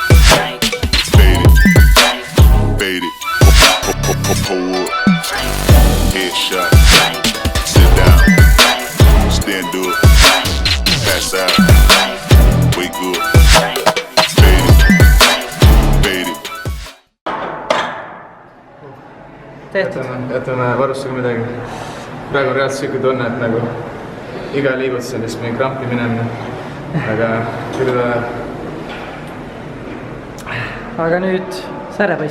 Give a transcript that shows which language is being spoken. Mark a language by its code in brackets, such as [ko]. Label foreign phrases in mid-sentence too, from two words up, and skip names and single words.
[en] Fade it. Fade it. Pull up. Headshot. Sit down. Stand up. Pass out. Wake up. Fade it. Fade it. [et] Tehtud. Jätame varustusega midagi. Praegu on reaalselt siuke tunne, et nagu iga liigutus on lihtsalt mingi krampi minemine. Aga küll Aga nüüd säärepoiss.